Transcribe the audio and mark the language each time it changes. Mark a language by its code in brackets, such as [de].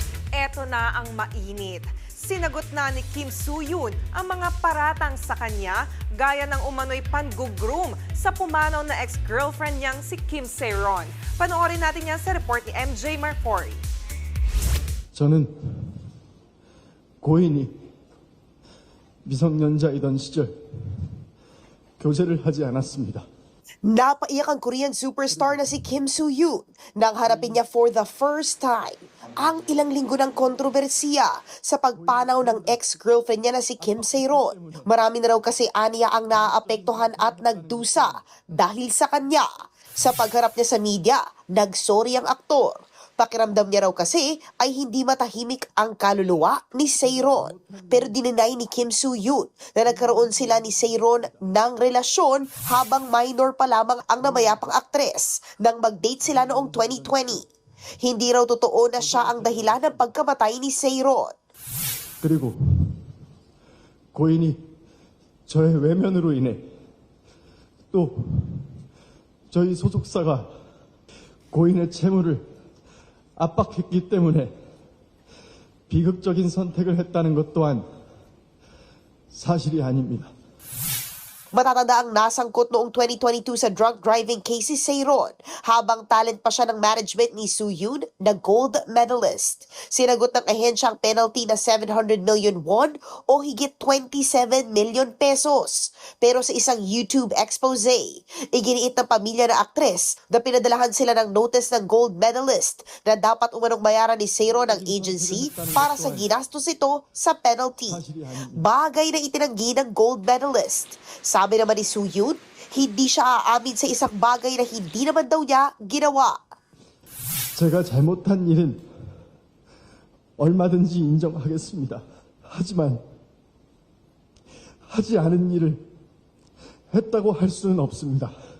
[tl] Eto na ang mainit. Sinagot na ni Kim Soo-hyun ang mga paratang sa kanya gaya ng umano'y pangugroom sa pumanaw na ex-girlfriend niyang si Kim Se-ron. Panoorin natin yan sa report ni MJ Marfori. [ko] 저는 고인이 미성년자이던 시절 교제를 하지 않았습니다. [tl] Napaiyak ang Korean superstar na si Kim Soo-hyun nang harapin niya [en] for the first time [tl] ang ilang linggo ng kontrobersiya sa pagpanaw ng ex-girlfriend niya na si Kim Se-ron. Marami na raw kasi aniya ang naaapektuhan at nagdusa dahil sa kanya. Sa pagharap niya sa media, nagsorry ang aktor. Pakiramdam niya raw kasi ay hindi matahimik ang kaluluwa ni Se-ron. Pero dininay ni Kim Soo-hyun na nagkaroon sila ni Se-ron ng relasyon habang minor pa lamang ang namayapang aktres nang mag-date sila noong 2020. Hindi raw totoo na siya ang dahilan ng pagkamatay ni Se-ron. [ko] 그리고 고인이 저의 외면으로 인해 또 저희 소속사가 고인의 채무를 압박했기 때문에 비극적인 선택을 했다는 것 또한 사실이 아닙니다. [tl] Matatanda ang nasangkot noong 2022 sa drunk driving case si Se-ron habang talent pa siya ng management ni Soo-hyun na gold medalist. Sinagot ng ahensya ang penalty na 700 million won o higit 27 million pesos. Pero sa isang YouTube expose, iginiit ng pamilya na aktres na pinadalahan sila ng notice ng gold medalist na dapat umanong bayaran ni Se-ron ng agency para sa ginastos ito sa penalty. Bagay na itinanggi ng gold medalist. Sabi naman ni Soo-hyun, hindi siya aamin sa isang bagay na hindi naman daw niya ginawa. [ko] 제가 잘못한 일은 얼마든지 인정하겠습니다. 하지만 하지 않은 일을 했다고 할 수는 없습니다.